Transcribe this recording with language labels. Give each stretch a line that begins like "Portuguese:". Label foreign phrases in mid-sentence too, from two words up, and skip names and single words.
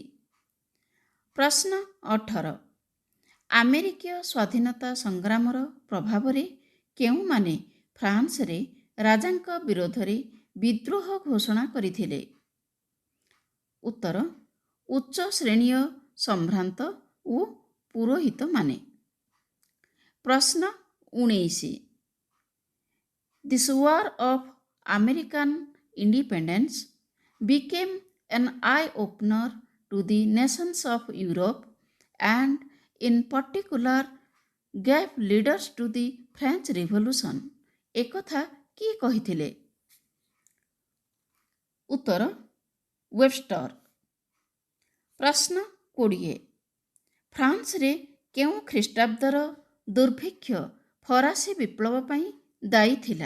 Odia: ପ୍ରଶ୍ନ 18 ଆମେରିକୀୟ ସ୍ୱାଧୀନତା ସଂଗ୍ରାମର ପ୍ରଭାବରେ କେଉଁମାନେ ଫ୍ରାନ୍ସରେ ରାଜାଙ୍କ ବିରୋଧରେ ବିଦ୍ରୋହ ଘୋଷଣା କରିଥିଲେ? ଉତ୍ତର ଉଚ୍ଚ ଶ୍ରେଣୀୟ ସମ୍ଭ୍ରାନ୍ତ ଓ ପୁରୋହିତମାନେ।
English: ପ୍ରଶ୍ନ 19 this war of American independence became an eye-opener to the nations of Europe and in particular gave leaders to the French Revolution
Odia: ଏକଥା କିଏ କହିଥିଲେ? ଉତ୍ତର ୱେବଷ୍ଟର। ପ୍ରଶ୍ନ 20 ଫ୍ରାନ୍ସରେ କେଉଁ ଖ୍ରୀଷ୍ଟାବ୍ଦର ଦୁର୍ଭିକ୍ଷ ଫରାସୀ ବିପ୍ଳବ ପାଇଁ ଦାୟୀ ଥିଲା?